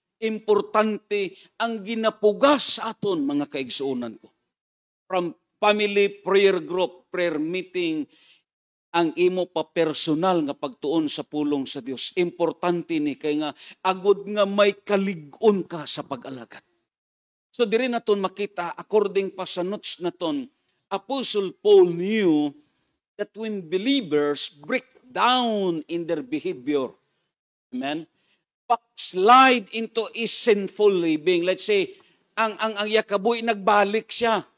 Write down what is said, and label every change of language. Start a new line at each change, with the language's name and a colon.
Cebuano: Importante ang ginapugas sa aton mga kaigsuonan ko. From family prayer group, prayer meeting, ang imo pa personal nga pagtuon sa pulong sa Dios. Importante ni kay nga agud nga may kalig-on ka sa pag-alagad.
English: So diri naton makita according pa sa notes naton, Apostle Paul knew that when believers break down in their behavior, amen, backslide into a sinful living.
Cebuano: Let's say ang yakaboy nagbalik siya.